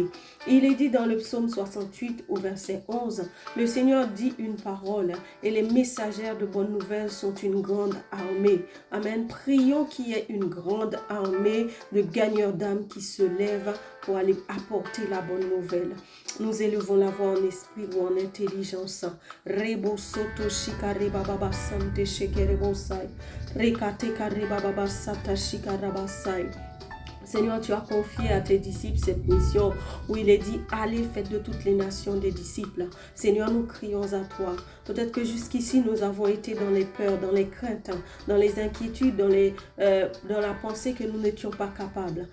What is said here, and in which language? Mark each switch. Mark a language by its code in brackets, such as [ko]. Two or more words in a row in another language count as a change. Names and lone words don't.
[fr] Il est dit dans le psaume 68 au verset 11, le Seigneur dit une parole et les messagères de bonnes nouvelles sont une grande armée. Amen. Prions qu'il y ait une grande armée de gagneurs d'âmes qui se lèvent pour aller apporter la bonne nouvelle. Nous élevons la voix en esprit ou en intelligence. Rebo soto shikare baba sante shekere sai. Rekate kare baba sata shikara sai. Seigneur, tu as confié à tes disciples cette mission où il est dit, allez, faites de toutes les nations des disciples. Seigneur, nous crions à toi. Peut-être que jusqu'ici, nous avons été dans les peurs, dans les craintes, dans les inquiétudes, dans la pensée que nous n'étions pas capables.